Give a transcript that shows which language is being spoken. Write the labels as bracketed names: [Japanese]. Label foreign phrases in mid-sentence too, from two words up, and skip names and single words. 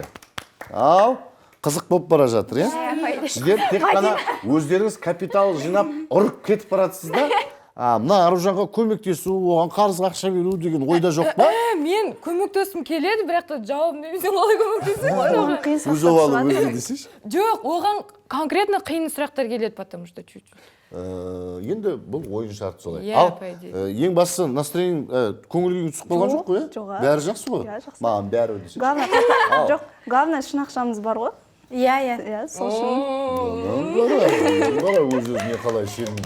[Kazakh] Ал, қызық болып бара жатыр, е? Сіздер тек қана өздеріңіз капитал жинап ұрып кетіп баратсыз да? Мына Аружанға көмектесу, оған қарызға ақша беру деген ойда жоқ па? Мен көмектесім келеді, бірақ та жауабын бермесем қалай көмектесем? Өз овалы өзі десейші. Жоқ, оған конкретно қиын сұрақтар келеді, [Russian] потому что чуть-чуть. [Kazakh] Енді бұл ойын шарт солай. Иә, Ал, [Russian] по идее. [Kazakh] ең бастысы настроение көңіл-күйің түсіп қалған жоқ қой? Жоқ. Бәрі жақсы ғой? Иә, жақсы. Маған бәрі десейші. Главное шын ақшамыз бар ғой. Иә. Сол үшін Қара өз-өзіне қалай сенімді.